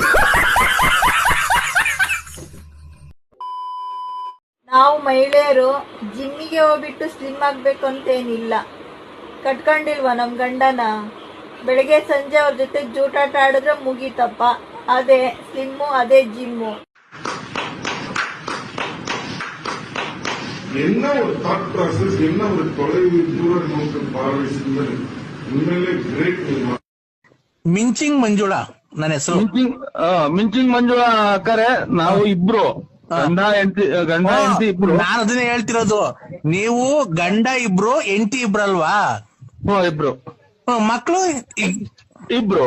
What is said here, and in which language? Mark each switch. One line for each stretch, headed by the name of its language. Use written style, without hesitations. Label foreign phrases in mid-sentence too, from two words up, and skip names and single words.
Kannada: ನಾವು ಮಹಿಳೆಯರು ಜಿಮ್ಮಿಗೆ ಹೋಗ್ಬಿಟ್ಟು ಸ್ಲಿಮ್ ಆಗ್ಬೇಕು ಅಂತೇನಿಲ್ಲ. ಕಟ್ಕೊಂಡಿಲ್ವಾ ನಮ್ ಗಂಡನ? ಬೆಳಗ್ಗೆ ಸಂಜೆ ಅವ್ರ ಜೊತೆ ಜೂಟಾಟ ಆಡಿದ್ರೆ ಮುಗೀತಪ್ಪ. ಅದೇ ಸ್ಲಿಮ್ಮು, ಅದೇ ಜಿಮ್ಮು.
Tamil: என்ன ஒரு
English: thought process,
Tamil: என்ன ஒரு தொலைவு தூர நோக்கு பார்வை சிந்தனை, உண்மையிலே கிரேட்.
Kannada: ಮಿಂಚಿಂಗ್ ಮಂಜುಳಾ ನನ್ನ ಹೆಸರು. ಮಿಂಚಿಂಗ್ ಮಂಜುಳಾ ಅಕ್ಕರೆ, ನಾವು ಇಬ್ರು ಗಂಡ ಹೆಂಡತಿ ಇಬ್ರು. ನಾನು ಅದನ್ನೇ ಹೇಳ್ತಿರೋದು, ನೀವು ಗಂಡ ಇಬ್ರು ಹೆಂಡತಿ ಇಬ್ರಲ್ವಾ? ಇಬ್ರು. ಮಕ್ಕಳು ಇಬ್ರು.